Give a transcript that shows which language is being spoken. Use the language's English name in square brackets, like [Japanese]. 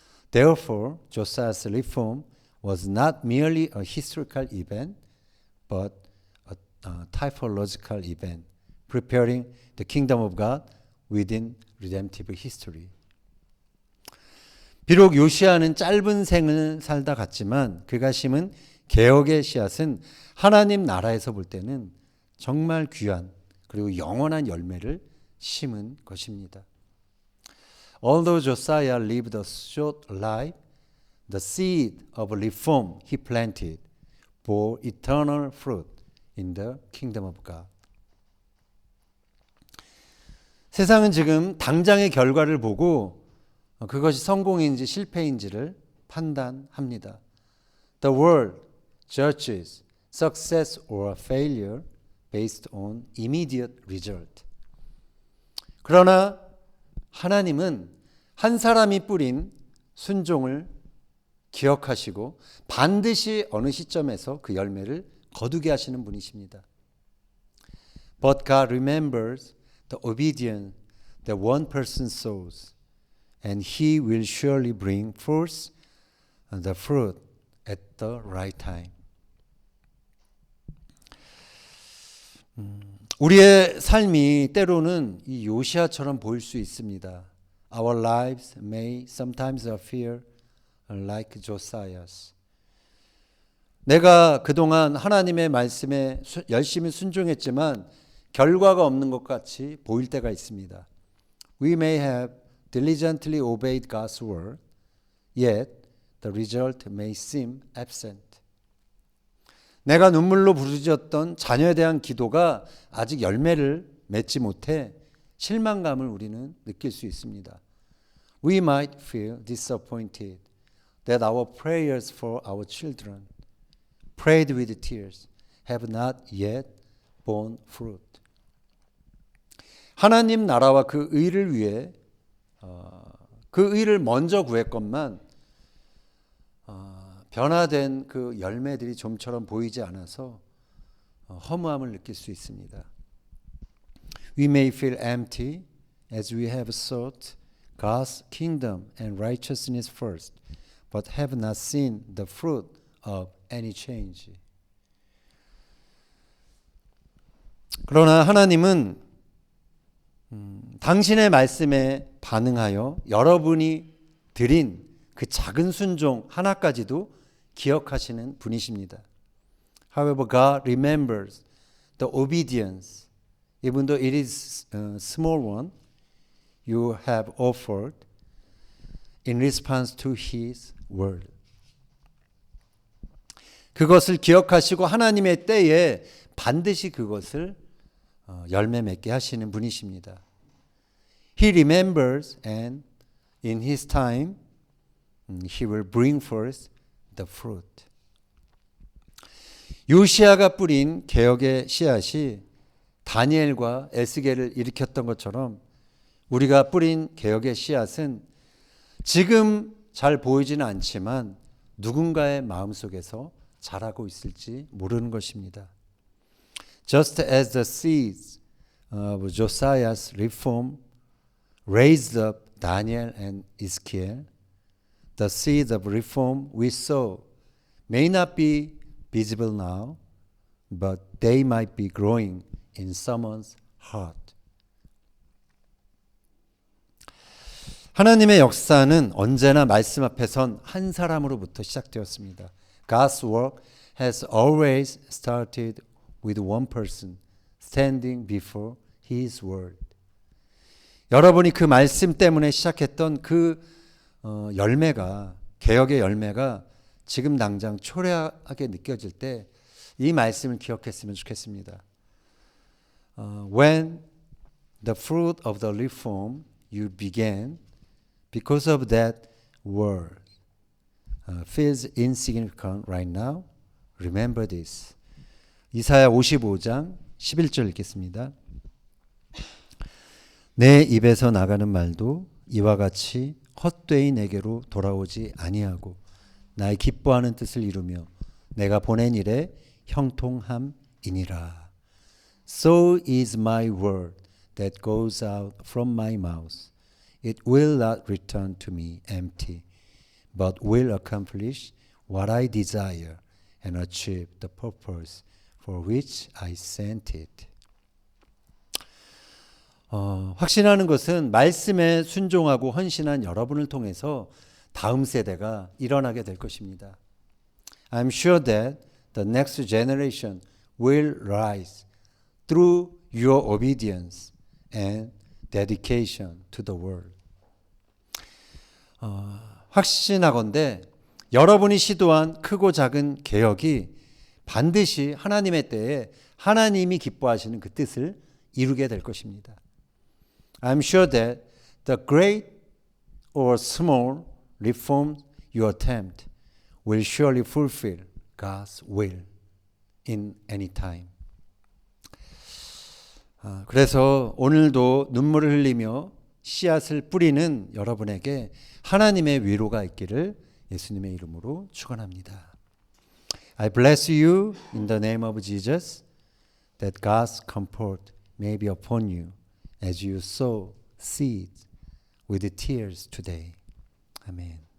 [English] Therefore, Josiah's reform was not merely a historical event, but a typological event, preparing the kingdom of God within redemptive history. [Korean] 비록 요시아는 짧은 생을 살다 갔지만 그가 심은 개혁의 씨앗은 하나님 나라에서 볼 때는 정말 귀한 그리고 영원한 열매를 심은 것입니다. [English] Although Josiah lived a short life, the seed of reform he planted bore eternal fruit in the kingdom of God. [Korean] 세상은 지금 당장의 결과를 보고 그것이 성공인지 실패인지를 판단합니다. [English] The world judges success or failure based on immediate result. [Korean] 그러나 하나님은 한 사람이 뿌린 순종을 기억하시고 반드시 어느 시점에서 그 열매를 거두게 하시는 분이십니다. [English] But God remembers the obedience that one person sows, and He will surely bring forth the fruit at the right time. [Korean] 우리의 삶이 때로는 이 요시아처럼 보일 수 있습니다. [English] Our lives may sometimes appear like Josiah's. [Korean] 내가 그동안 하나님의 말씀에 열심히 순종했지만 결과가 없는 것 같이 보일 때가 있습니다. [English] We may have diligently obeyed God's word, yet the result may seem absent. [Korean] 내가 눈물로 부르짖었던 자녀에 대한 기도가 아직 열매를 맺지 못해 실망감을 우리는 느낄 수 있습니다. [English] We might feel disappointed that our prayers for our children, prayed with tears, have not yet borne fruit. [Korean] 하나님 나라와 그 의를 위해 그 의를 먼저 구했건만 변화된 그 열매들이 좀처럼 보이지 않아서 허무함을 느낄 수 있습니다. [English] We may feel empty as we have sought God's kingdom and righteousness first, but have not seen the fruit of any change. [Korean] 그러나 하나님은 당신의 말씀에 반응하여 여러분이 드린 그 작은 순종 하나까지도 기억하시는 분이십니다. [English] However, God remembers the obedience, even though it is a small one, you have offered in response to His word. [Korean] 그것을 기억하시고 하나님의 때에 반드시 그것을 열매 맺게 하시는 분이십니다. [English] He remembers and in His time He will bring forth the fruit. [Korean] 요시아가 뿌린 개혁의 씨앗이 다니엘과 에스겔을 일으켰던 것처럼 우리가 뿌린 개혁의 씨앗은 지금 잘 보이지는 않지만 누군가의 마음속에서 자라고 있을지 모르는 것입니다. [English] Just as the seeds of Josiah's reform raised up Daniel and Ezekiel, the seeds of reform we sow may not be visible now, but they might be growing in someone's heart. [Korean] 하나님의 역사는 언제나 말씀 앞에 선 한 사람으로부터 시작되었습니다. [English] God's work has always started with one person standing before His word. [Korean] 여러분이 그 말씀 때문에 시작했던 그 열매가, 개혁의 열매가 지금 당장 초라하게 느껴질 때 이 말씀을 기억했으면 좋겠습니다. [English] When the fruit of the reform you began, because of that word, feels insignificant right now, remember this. [Korean] 이사야 55장 11절 읽겠습니다. 내 입에서 나가는 말도 이와 같이 헛되이 내게로 돌아오지 아니하고 나의 기뻐하는 뜻을 이루며 내가 보낸 일에 형통함이니라. [English] So is my word that goes out from my mouth. It will not return to me empty, but will accomplish what I desire and achieve the purpose for which I sent it. [Korean] 확신하는 것은 말씀에 순종하고 헌신한 여러분을 통해서 다음 세대가 일어나게 될 것입니다. [English] I'm sure that the next generation will rise through your obedience and dedication to the word. [Korean] 확신하건대 여러분이 시도한 크고 작은 개혁이 반드시 하나님의 때에 하나님이 기뻐하시는 그 뜻을 이루게 될 것입니다. [English] I'm sure that the great or small reforms you attempt will surely fulfill God's will in any time. [Korean] 그래서 오늘도 눈물을 흘리며 씨앗을 뿌리는 여러분에게 하나님의 위로가 있기를 예수님의 이름으로 축원합니다. [English] I bless you in the name of Jesus, that God's comfort may be upon you as you sow seed with tears today. Amen.